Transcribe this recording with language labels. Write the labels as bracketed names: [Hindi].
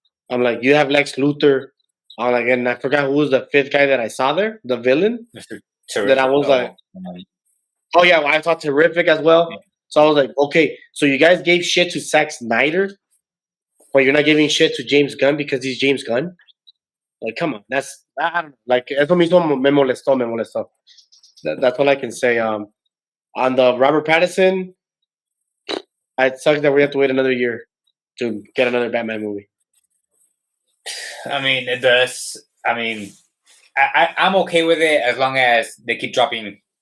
[English] I'm like, you have Lex Luthor. I'm like, and I forgot who was the fifth guy that I saw there, the villain. Mr. That I Terrific. was like, oh yeah, well, I thought terrific as well. So I was like, okay, so you guys gave shit to Zack Snyder, but you're not giving shit to James Gunn because he's James Gunn. Like, come on, that's I don't know. [Spanish] Like, eso mismo me molestó, me molestó. [English] That's all I can say. On the Robert Pattinson, it sucks that we have to wait another year to get another Batman movie. I mean, it does. I mean, I'm okay with it as long as they keep dropping